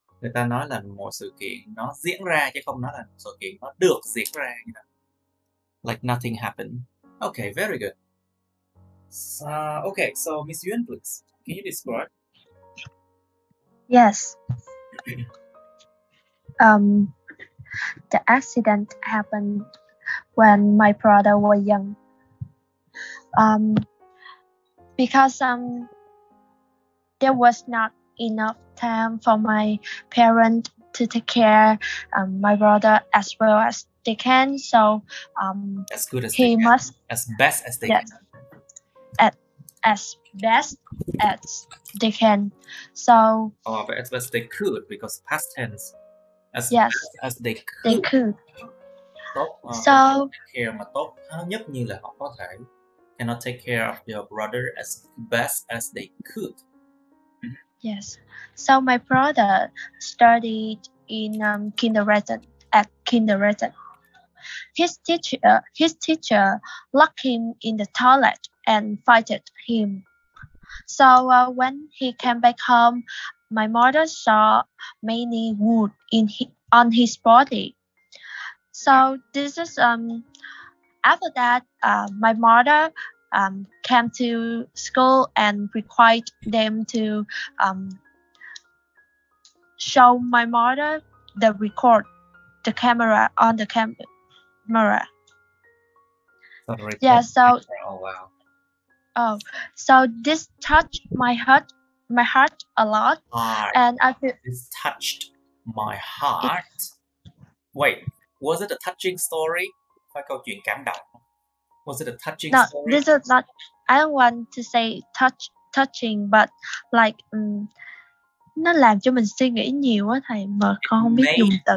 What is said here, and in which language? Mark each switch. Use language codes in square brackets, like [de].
[vi] Người ta nói là một sự kiện nó diễn ra chứ không nói là một sự kiện nó được diễn ra như thế. [en] Like nothing happened. Okay, very good. Okay, so Miss Yuan, please, can you describe Yes. The accident happened when my brother was young. Because there was not enough time for my parents to take care my brother as well as they can. So as good as he they can, must as best as they yes, can. as best as they can. So But as best they could, because past tense, as yes, best as they they could. could. [vi] Tốt, [en] So take care [vi] mà tốt nhất như là họ có thể. [en] Cannot take care of your brother as best as they could. Yes. So my brother studied in kindergarten. At kindergarten, his teacher locked him in the toilet and fighted him. So when he came back home, my mother saw many wounds on his body. So this is after that my mother came to school and required them to show my mother the camera on the camera. Yeah. So oh wow. Oh, so this touched my heart a lot, and I feel this touched my heart. Wait, was it a touching story? [vi] Phải câu chuyện cảm động. [en] Was it a touching no, story? this is not. I don't want to say touching, but like [vi] nó làm cho mình suy nghĩ nhiều á thầy, mà con không biết dùng từ.